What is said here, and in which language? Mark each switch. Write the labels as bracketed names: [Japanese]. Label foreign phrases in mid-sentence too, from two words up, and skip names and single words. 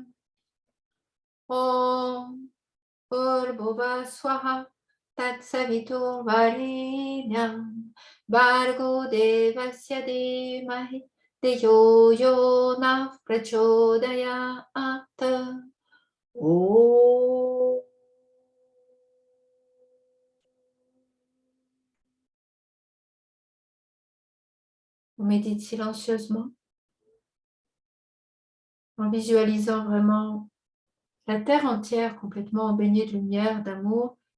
[Sanskrit] ॐ भूर्भुवः स्वः तत्सवितुर् वरेण्यं भर्गो देवस्य धीमहि धियो यो नः प्रचोदयात्. Oh. [French] On médite silencieusement en visualisant vraiment la terre entière complètement baignée de lumière, d'amour,